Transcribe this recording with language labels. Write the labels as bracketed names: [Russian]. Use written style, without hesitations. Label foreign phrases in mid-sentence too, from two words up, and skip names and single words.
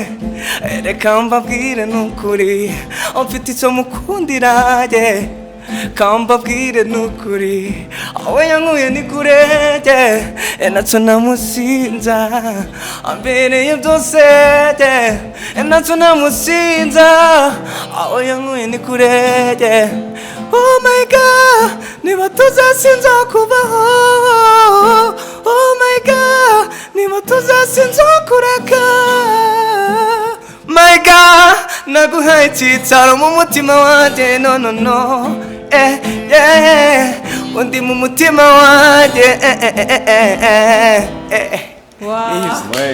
[Kinyarwanda] Reka mbabwire n'ukuri mfite icyo mukundira yeah. Kambabwire n'ukuri aho yankuye ni kurege nacyo namusinza ambereye byose nacyo namusinza aho yankuye ni kurege. [English] Oh my God, [Kinyarwanda] niba tuzasinza kubaho. [English] Oh my God, [Kinyarwanda] niba tuzasinza kureka. [English] My God, [Kinyarwanda] naguhaye icyicaro mu mutima wanjye no no no. Undi mu mutima wanjye Wow.